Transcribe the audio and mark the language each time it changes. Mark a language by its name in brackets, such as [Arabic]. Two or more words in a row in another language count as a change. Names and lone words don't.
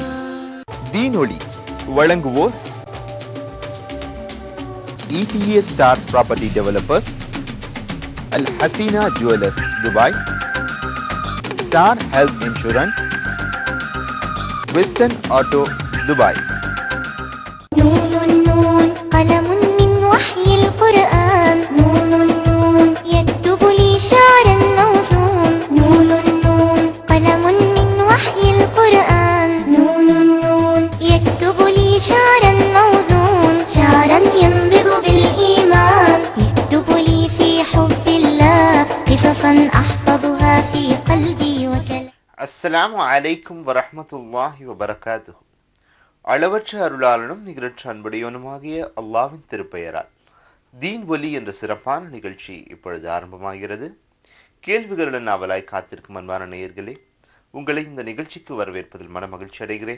[Tamil] தீனொளி வழங்குவோர் ETA ஸ்டார் ப்ராப்பர்ட்டி டெவலப்பர்ஸ், அல் ஹசீனா ஜுவல்லர்ஸ் துபாய், ஸ்டார் ஹெல்த் இன்சூரன்ஸ், வெஸ்டர்ன் ஆட்டோ துபாய். [Arabic] قلم من وحي القرآن، نون نون يكتب لي شعرا موزون، نون نون قلم من وحي القرآن، نون نون يكتب لي شعرا موزون، شعرا ينبض بالإيمان، يكتب لي في حب الله قصصا أحفظها في قلبي وكلام. السلام عليكم ورحمة الله وبركاته. [Tamil] அளவற்ற அருளாளனும் நிகரற்ற அன்புடையவனுமாகிய அல்லாஹ்வின் திருப்பெயரால் தீன் ஒலி என்ற சிறப்பான நிகழ்ச்சி இப்பொழுது ஆரம்பமாகிறது. கேள்விகளுடன் ஆவலாய் காத்திருக்கும் அன்பான நேயர்களே, உங்களை இந்த நிகழ்ச்சிக்கு வரவேற்பதில் மன மகிழ்ச்சி அடைகிறேன்.